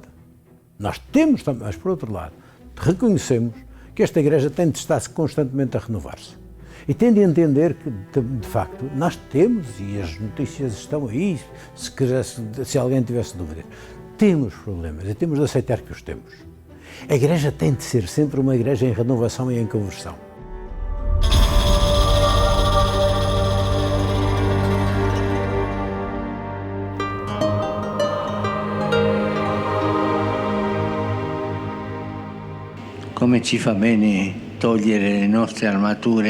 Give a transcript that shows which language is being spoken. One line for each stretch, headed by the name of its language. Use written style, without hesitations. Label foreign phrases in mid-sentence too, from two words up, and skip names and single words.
Portuguese: Nós temos também, mas por outro lado, reconhecemos que esta Igreja tem de estar constantemente a renovar-se. E tem de entender que, de facto, nós temos, e as notícias estão aí, se alguém tivesse dúvidas, temos problemas e temos de aceitar que os temos. A Igreja tem de ser sempre uma Igreja em renovação e em conversão.
Italian: Come ci fa bene togliere le nostre armature